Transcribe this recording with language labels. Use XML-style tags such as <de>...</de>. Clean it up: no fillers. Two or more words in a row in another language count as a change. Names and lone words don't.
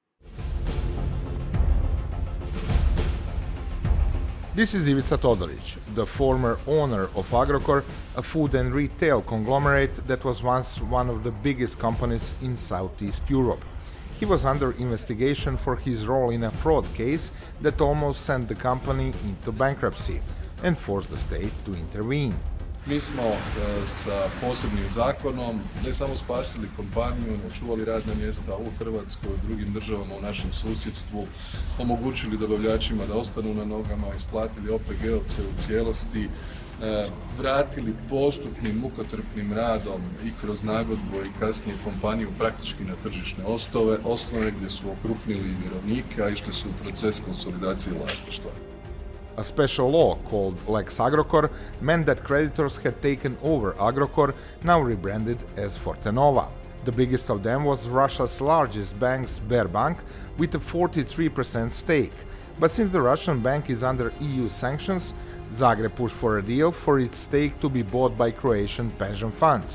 <en>This is Ivica Todorić, the former owner of Agrokor, a food and retail conglomerate that was once one of the biggest companies in Southeast Europe. He was under investigation for his role in a fraud case that almost sent the company into bankruptcy and forced the state to intervene.</en> <hr>Mi smo sa posebnim zakonom ne samo spasili kompaniju, očuvali radna mjesta u Hrvatskoj, u drugim državama u našem susjedstvu, omogućili dobavljačima da ostanu na nogama, isplatili OPG-ovce u cijelosti, vratili postupnim mukotrpnim radom i kroz nagodbu i kasnije kompaniju praktički na tržišne osnove gdje su okrupnili vjerovnika i išli su u proces konsolidacije vlasništva.</hr> <en>A special law called Lex Agrokor meant that creditors had taken over Agrokor, now rebranded as Fortenova. The biggest of them was Russia's largest bank, Sberbank, with a 43% stake. But since the Russian bank is under EU sanctions, Zagreb pushed for a deal for its stake to be bought by Croatian pension funds.</en>